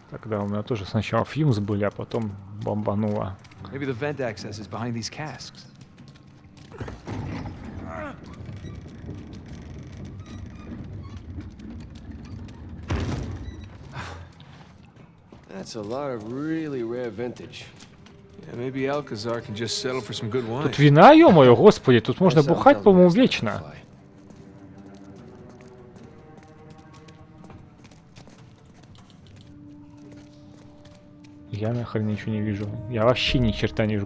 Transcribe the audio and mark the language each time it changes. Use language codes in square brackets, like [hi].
[ru] Тогда у меня тоже сначала фьюмс были, а потом бомбануло. [en] Maybe the vent access is behind these casks. That's a lot of really rare vintage. Yeah, maybe Alcazar can just settle for some good wine. [ru] Тут вина, ё-моё, господи, тут можно бухать, по-моему, вечно. Я нахрен ничего не вижу. Я вообще ни черта не вижу.